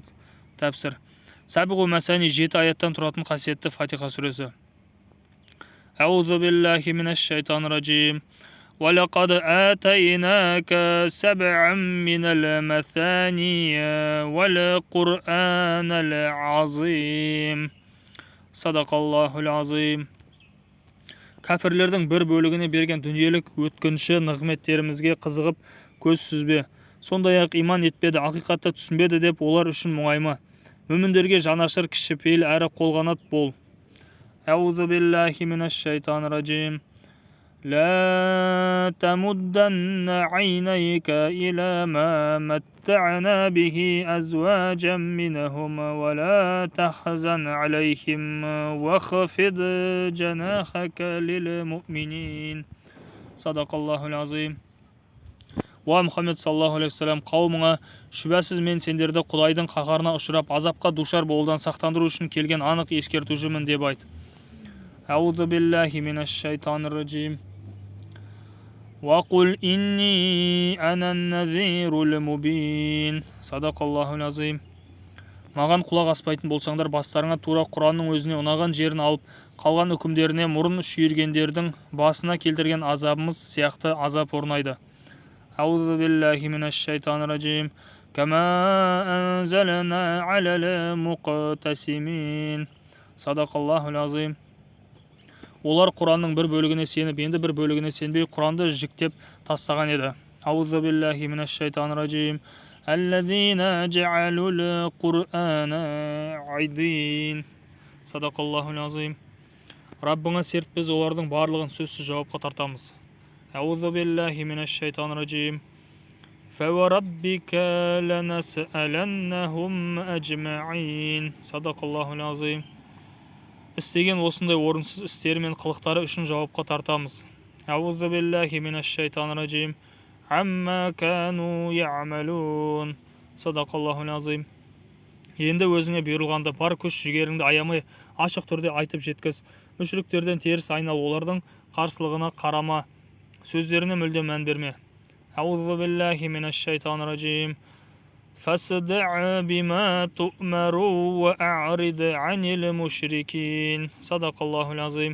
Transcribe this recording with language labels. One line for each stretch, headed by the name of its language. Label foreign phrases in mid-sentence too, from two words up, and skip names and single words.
Kazakh: Тәпсір.
Arabic: سبع مثاني
Kazakh: 7 аяттан тұратын қасиетті Фатиха сүресі.
Arabic: أعوذ بالله من الشيطان الرجيم. وَلَقَدْ آتَيْنَاكَ سَبْعًا مِنَ الْمَثَانِي وَالْقُرْآنَ الْعَظِيمَ. صدق الله العظيم.
Kazakh: Кәпірлердің бір бөлігіне берген дүниелік өткінші нығметтерімізге қызығып көз сүзбе. Сондай-ақ иман етпеді, ақиқатты түсінбеді деп олар үшін мұңайма. Мүміндерге жанашыр, кішіпейіл әрі қолғанат бол.
Arabic: أعوذ بالله من الشيطان الرجيم. لا تمدن عينيك إلى ما متعنا به أزواجا منهم ولا تحزن عليهم واخفض جناحك للمؤمنين صدق الله العظيم. يا محمد صلى الله عليه وسلم,
Kazakh: қауымыңа шүбәсіз мен сендерді Құдайдың қаһарына ұшырап азапқа душар болудан сақтандыру үшін келген анық ескертушімін деп айт.
Arabic: أعوذ بالله من الشيطان الرجيم. وَقُلْ إِنِّي أَنَا النَّذِيرُ الْمُبِينُ صدق الله العظيم.
Kazakh: Маған құлақ аспайтын болсаңдар, бастарыңа тура Құранның өзіне ұнаған жерін алып, қалған үкімдеріне мұрын шүйіргендердің басына келтірген азабымыз сияқты азап орнайды.
Arabic: أعوذ بالله من الشيطان الرجيم. كما أنزلنا على المقتسمين. صدق الله العظيم.
Kazakh: Олар Құранның бір бөлігіне сеніп, енді бір бөлігіне сенбей, Құранды жіктеп тастаған еді.
Arabic: أعوذ بالله من الشيطان الرجيم. الذين جعلوا القرآن عضين. صدق الله العظيم.
Kazakh: Раббыңа серт, біз олардың барлығын сөзсіз жауапқа тартамыз.
Arabic: أعوذ بالله من الشيطان الرجيم. فوربك لنسألنهم أجمعين. صدق الله العظيم.
Kazakh: Істеген осындай орынсыз істері мен қылықтары үшін жауапқа тартамыз.
Arabic: أعوذ بالله من الشيطان الرجيم. عما كانوا يعملون. صدق الله العظيم.
Kazakh: Енді өзіңе бұйырылғанды бар күш жігеріңді аямай ашық түрде айтып жеткіз. Мүшриктерден теріс айнал, олардың қарсылығына қарама, сөздеріне мүлде мән берме.
Arabic: أعوذ بالله من الشيطان الرجيم. فَاسْدَعْ بِمَا تُؤْمَرُ وَأَعْرِضْ عَنِ الْمُشْرِكِينَ صدق الله العظيم.